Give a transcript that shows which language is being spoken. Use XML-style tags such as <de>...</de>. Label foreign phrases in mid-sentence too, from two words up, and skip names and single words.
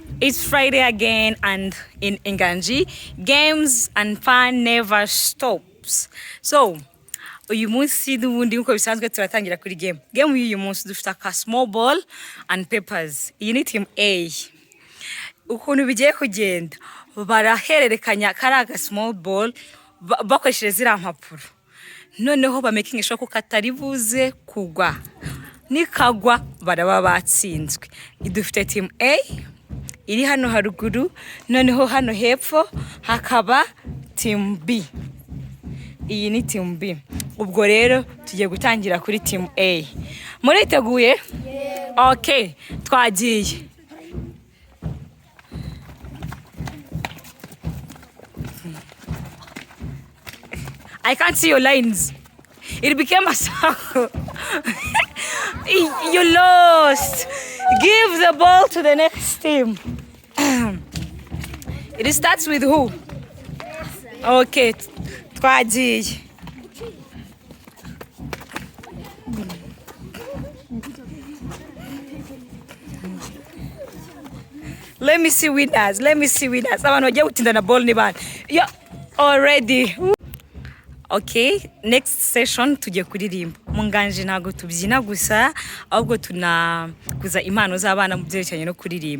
<en>It's Friday again, and in Inganji, games and fun never stops. So,</en> <rw>uyu munsi n'ubundi nkuko bisanzwe turatangira kuri game. Game y'uyu munsi dufite aka</rw> <en>small ball and papers.</en> <rw>Iyi ni team A. Ukuntu bigiye kugenda, barahererekanya karaga</rw> <en>small ball</en> <rw>bakoresheje ziriya mpapuro. Noneho</rw> <en>making sure</en> <rw>ko katari buze kugwa. Nikagwa baraba batsinzwe. Idufite team A iri hano haruguru, noneho hano hepfo hakaba team B. Iyi ni team B. Ubwo rero tugiye gutangira kuri team A. Muriteguye? Okay, twagiye.</rw> <en>I can't see your lines. It became a circle. You lost. Give the ball to the next team. It starts with who? Okay, twagiye. Let me see winners.</en> <rw>Abantu bagiye gutindana ball ni bana.</rw> <en>You're already. Okay, next session</en> <rw>tugiye kuririmba. Mu Nganji ntago tubyina gusa, ahubwo tunakuza impano z'abana mu byerekeranye no kuririmba.</rw>